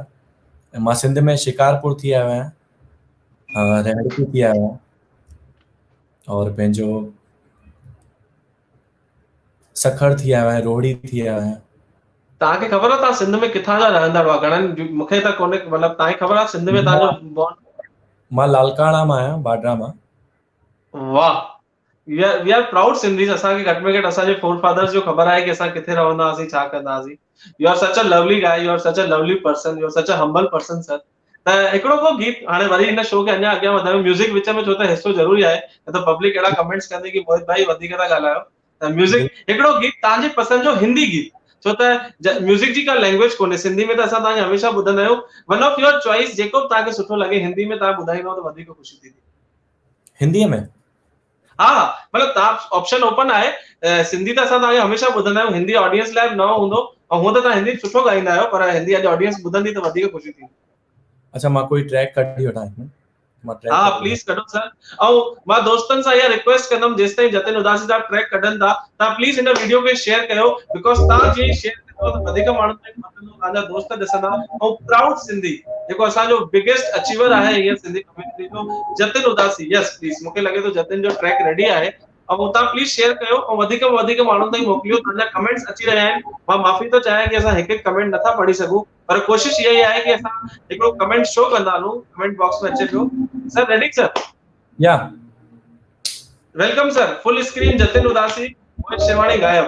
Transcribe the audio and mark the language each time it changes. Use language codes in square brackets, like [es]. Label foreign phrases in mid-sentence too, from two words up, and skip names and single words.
[sd] ऐं मां सिंध में शिकारपुर थी आयो आहियां, रेहड़की थी आयो आहियां, और पंहिंजो सखर थी आयो आहियां, रोहिड़ी थी आयो आहियां। तव्हांखे ख़बर आहे तव्हां सिंध में किथां जा रहंदड़ हुआ? घणनि मूंखे त कोन्हे, मतिलबु तव्हांखे ख़बर आहे सिंध में तव्हांजो मां लालकाणा मां आहियां, बाड्रा मां। वाह, [en] We are proud Sindhis. [sd] असांखे घटि में घटि असांजे [en] forefathers [sd] जो ख़बर आहे कि असां किथे रहंदा हुआसीं, छा कंदा हुआसीं। [en] You are such a lovely guy, you are such a lovely person, you are such a humble person sir. [sd] त हिकिड़ो को गीत हाणे वरी हिन शो खे अञा अॻियां वधायूं, म्यूज़िक विच में, छो त हिसो ज़रूरी आहे, न त पब्लिक अहिड़ा कमेंट्स कंदी कि मोहित भाई वधीक था ॻाल्हायो। त म्यूज़िक हिकिड़ो गीत तव्हांजे पसंदि जो हिंदी गीत, छो त म्यूज़िक जी का लैंग्वेज कोन्हे, सिंधी में त असां तव्हांखे हमेशह ॿुधंदा आहियूं। [en] One of your choice [sd] जेको बि तव्हांखे सुठो लॻे, हिंदी में तव्हां ॿुधाईंदव त वधीक ख़ुशी थींदी। हिंदीअ में? हा, मतिलबु तव्हां [en] option open [sd] आहे। सिंधी त असां तव्हांखे हमेशह ॿुधंदा आहियूं, हिंदी ऑडियंस लाइ न हूंदो, ऐं हूअं त तव्हां हिंदी सुठो ॻाईंदा आहियो, पर हिंदी अॼु ऑडियंस ॿुधंदी त वधीक ख़ुशी थींदी। अच्छा, मां कोई ट्रैक कढी वठां हिकु मिंट, मां ट्रैक हा कढी प्लीज़ कढो सर। ऐं मां दोस्तनि सां इहा रिक्वेस्ट कंदुमि, जेसिताईं जतिन उदासी साहब ट्रैक कढनि था, तव्हां प्लीज़ हिन वीडियो खे शेयर कयो, बिकॉज़ तव्हां जीअं शेयर कंदव त वधीक माण्हुनि ताईं पहुचंदो, तव्हांजा दोस्त ॾिसंदा। ऐं [en] proud Sindhi [sd] जेको असांजो बिगेस्ट अचीवर आहे हीअं सिंधी कम्युनिटी जो, जतिन उदासी। [en] Yes please, [sd] मूंखे लॻे थो जतिन जो ट्रैक रेडी आहे, ऐं तव्हां प्लीज़ शेयर कयो ऐं वधीक में वधीक माण्हुनि ताईं मोकिलियो। तव्हांजा कमेंट्स अची रहिया आहिनि, मां माफ़ी थो चाहियां कि असां हिकु हिकु कमेंट नथा पढ़ी सघूं, पर कोशिशि इहा ई आहे कि असां हिकिड़ो कमेंट शो कंदा हलूं, [en] comment box [sd] में अचे पियो। [en] Sir ready sir? या Welcome sir, full screen जतिन उदासी, मोहित शिरवाणी गायब।